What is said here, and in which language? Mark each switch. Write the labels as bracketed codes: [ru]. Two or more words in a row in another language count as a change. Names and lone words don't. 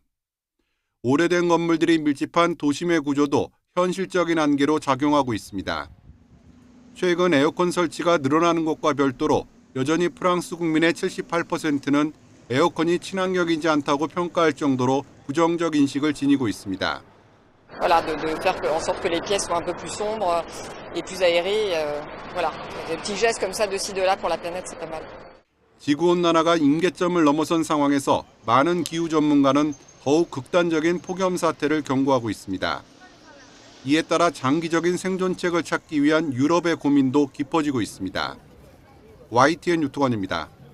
[ko] 오래된 건물들이 밀집한 도심의 구조도 현실적인 한계로 작용하고 있습니다. 최근 에어컨 설치가 늘어나는 것과 별도로 여전히 프랑스 국민의 78%는 에어컨이 친환경이지 않다고 평가할 정도로 부정적 인식을 지니고 있습니다. [fr] Voilà, de faire en sorte que les pièces soient un peu plus sombres et plus aérées. Voilà, des petits gestes comme ça de ci de là pour la planète, c'est pas mal. [ko] 지구온난화가 임계점을 넘어선 상황에서 많은 기후 전문가는 더욱 극단적인 폭염 사태를 경고하고 있습니다. 이에 따라 장기적인 생존책을 찾기 위한 유럽의 고민도 깊어지고 있습니다. YTN 유특원입니다.